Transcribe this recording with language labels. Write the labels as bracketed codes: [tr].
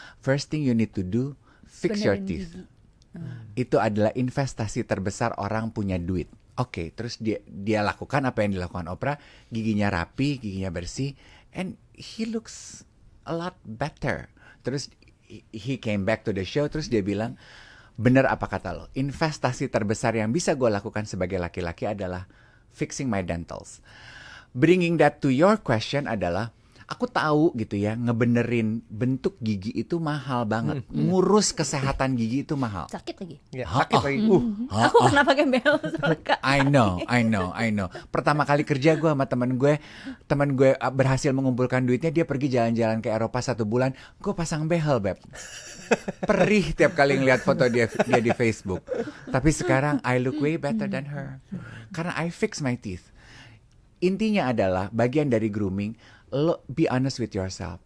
[en] First thing you need to do, fix your [id] Benerin [en] teeth. [id] gigi. Itu adalah investasi terbesar orang punya duit. Oke, terus dia lakukan apa yang dilakukan Oprah, giginya rapi, giginya bersih, [en] and he looks a lot better. [id] Terus [en] he came back to the show, [id] terus dia bilang, bener apa kata lo, investasi terbesar yang bisa gue lakukan sebagai laki-laki adalah [en] fixing my dentals. Bringing that to your question [id] adalah, aku tahu gitu ya, ngebenerin bentuk gigi itu mahal banget. Ngurus kesehatan gigi itu mahal. Sakit lagi. Ya, sakit lagi. Aku pernah pakai bel soalnya, Kak. [en] I know. [id] Pertama kali kerja gue sama temen gue berhasil mengumpulkan duitnya, dia pergi jalan-jalan ke Eropa 1 bulan, gue pasang behel, Beb. Perih tiap kali ngeliat foto dia di Facebook. Tapi sekarang [en] I look way better than her. [id] Karena [en] I fix my teeth. [id] Intinya adalah bagian dari grooming, lo [en] be honest with yourself.